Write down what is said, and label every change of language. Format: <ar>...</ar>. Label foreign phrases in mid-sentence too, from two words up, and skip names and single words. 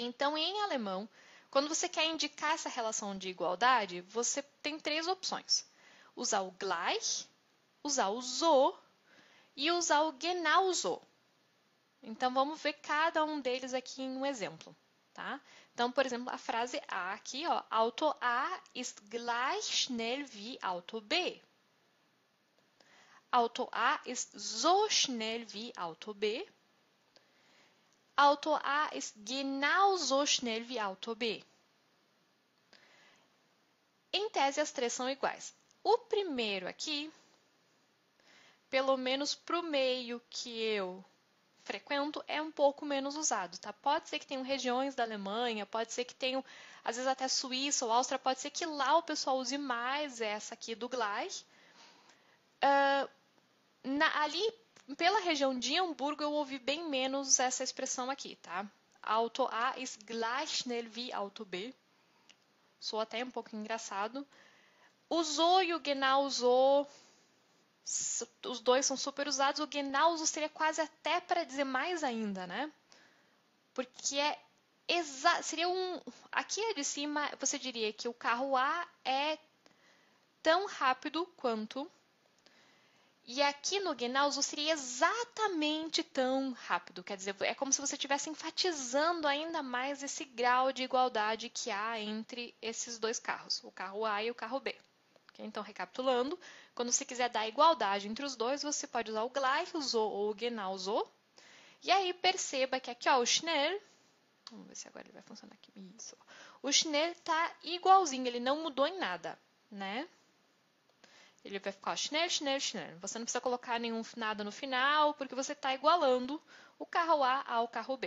<pt>Então, em alemão, quando você quer indicar essa relação de igualdade, você tem três opções: usar o gleich, usar o so e usar o genauso. Então, vamos ver cada um deles aqui em um exemplo, tá? Então, por exemplo, a frase A aqui, ó,</pt> <de>Auto A ist gleich schnell wie Auto B. Auto A ist so schnell wie Auto B. Auto A ist genauso schnell wie Auto B.</de> <pt>Em tese, as três são iguais. O primeiro aqui, pelo menos para o meio que eu frequento, é um pouco menos usado, tá? Pode ser que tenham regiões da Alemanha, pode ser que tenham, às vezes até Suíça ou Áustria, pode ser que lá o pessoal use mais essa aqui do gleich. Ali, pela região de Hamburgo, eu ouvi bem menos essa expressão aqui, tá?</pt> <de>Auto A ist gleich schnell wie Auto B.</de> <pt>Sou até um pouco engraçado. O so e o</pt> <de>genau so,</de> <pt>os dois são super usados. O</pt> <de>genau so</de> <pt>seria quase até para dizer mais ainda, né? Porque seria aqui de cima, você diria que o carro A é tão rápido quanto. E aqui no</pt> <de>genau so</de> <pt>seria exatamente tão rápido. Quer dizer, é como se você estivesse enfatizando ainda mais esse grau de igualdade que há entre esses dois carros, o carro A e o carro B. Então, recapitulando, quando você quiser dar igualdade entre os dois, você pode usar o</pt> <de>gleich so</de> <pt>ou o</pt> <de>genau so.</de> <pt>E aí, perceba que aqui, ó, o schnell, vamos ver se agora ele vai funcionar aqui. Isso. O schnell tá igualzinho, ele não mudou em nada, né? Ele vai ficar</pt> <de>schnell, schnell, schnell.</de> <pt>Você não precisa colocar nada no final, porque você está igualando o carro A ao carro B.</pt>